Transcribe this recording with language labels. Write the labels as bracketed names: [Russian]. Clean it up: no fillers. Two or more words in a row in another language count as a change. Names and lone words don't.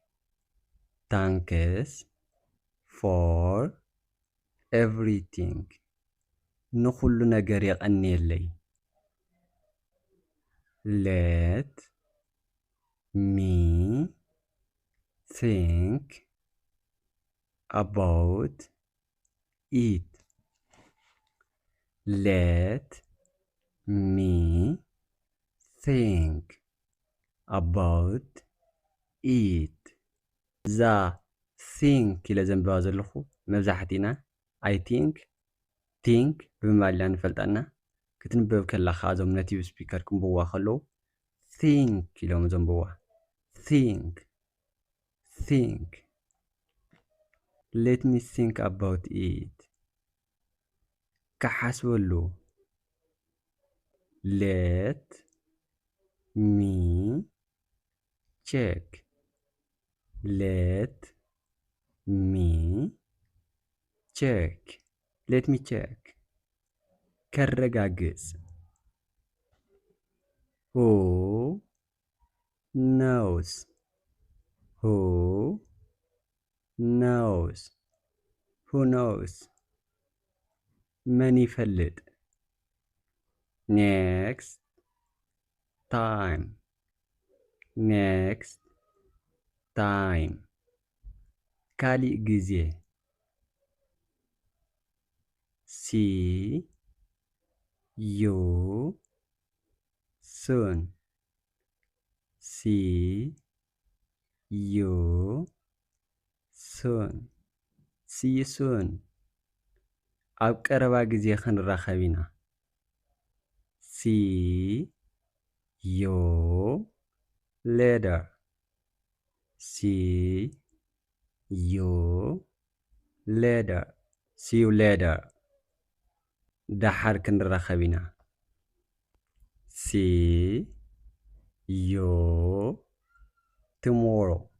[English] thanks for everything [Tigrinya] ንኹሉ ነገር ይቐኒየለይ [English] let me think about it let me think about it [Tigrinya] እዛ think ኢለ ዘንብባ ዘለኹ መብዛሕቲና [English] I think [Tigrinya] ብምባል ኢና ንፈልጣና ክትንበብ ከለኻ እዞም [English] native speaker [Tigrinya] ክንብብዋ ከለዉ think ኢሎም ዘንብብዋ [English] think let me think about it ክሓስበሉ let me check let me check ከረጋግጽ who knows [Tigrinya] መን ይፈልጥ [English] next time [Tigrinya] ካሊእ ጊዜ [English] see you [Tigrinya] soon ኣብ ቀረባ ጊዜ ክንራኸብ ኢና [English] see you later [Tigrinya] دحر ክንራኸብ ኢና [English] see you tomorrow